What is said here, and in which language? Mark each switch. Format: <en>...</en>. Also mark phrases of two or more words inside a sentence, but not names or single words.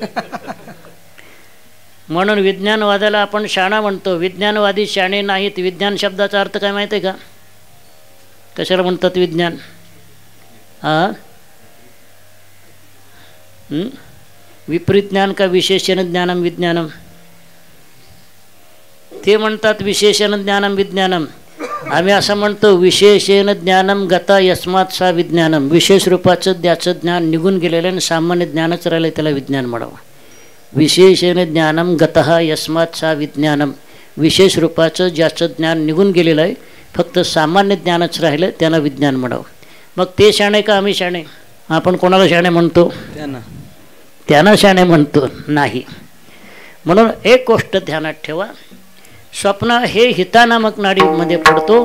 <mr>म्हणून विज्ञानवादाला आपण शाणा म्हणतो. विज्ञानवादी शाणे नाहीत. विज्ञान शब्दाचा अर्थ काय माहिती आहे का? कशाला म्हणतात विज्ञान? विपरीत ज्ञान का</mr> <sa>विशेषण ज्ञानम विज्ञानम?</sa> <mr>ते म्हणतात</mr> <sa>विशेषण ज्ञानम विज्ञानम.</sa> <mr>आम्ही असं म्हणतो</mr> <sa>विशेषण ज्ञानम गता यस्मात सा विज्ञानम.</sa> <mr>विशेष रूपाचं ज्याचं ज्ञान निघून गेलेलं आणि सामान्य ज्ञानच राहिलं त्याला विज्ञान म्हणावं.</mr> <sa>विशेषण ज्ञानम गतः यस्मात सा विज्ञानम.</sa> <mr>विशेष रूपाचं ज्याचं ज्ञान निघून गेलेलं आहे, फक्त सामान्य ज्ञानच राहिलं, त्याला विज्ञान म्हणावं. मग ते शाणे का आम्ही शाणे? आपण कोणाला शाणे म्हणतो? त्यांना शाणे म्हणतो नाही. म्हणून एक गोष्ट ध्यानात ठेवा, स्वप्न हे हिता नामक नाडीमध्ये पडतो.</mr>